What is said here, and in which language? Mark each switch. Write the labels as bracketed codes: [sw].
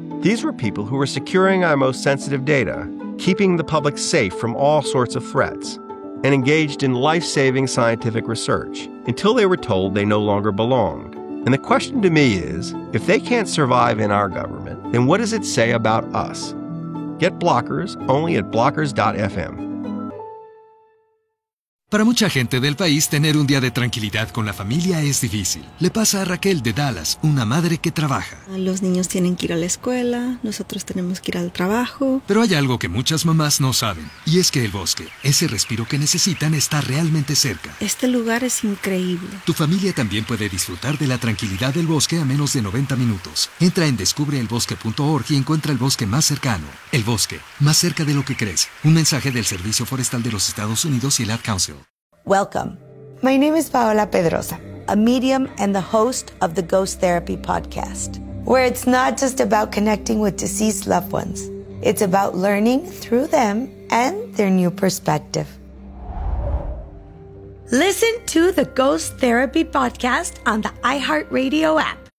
[en] These were people who were securing our most sensitive data, keeping the public safe from all sorts of threats, and engaged in life-saving scientific research until they were told they no longer belonged. And the question to me is, if they can't survive in our government, then what does it say about us? Get Blockers only at blockers.fm. [es] Para mucha gente del país, tener un día de tranquilidad con la familia es difícil. Le pasa a Raquel de Dallas, una madre que trabaja. Los niños tienen que ir a la escuela, nosotros tenemos que ir al trabajo. Pero hay algo que muchas mamás no saben, y es que el bosque, ese respiro que necesitan, está realmente cerca. Este lugar es increíble. Tu familia también puede disfrutar de la tranquilidad del bosque a menos de 90 minutos. Entra en descubreelbosque.org y encuentra el bosque más cercano. El bosque, más cerca de lo que crees. Un mensaje del Servicio Forestal de los Estados Unidos y el Ad Council. [en] Welcome. My name is Paola Pedrosa, a medium and the host of the Ghost Therapy podcast, where it's not just about connecting with deceased loved ones. It's about learning through them and their new perspective. Listen to the Ghost Therapy podcast on the iHeartRadio app.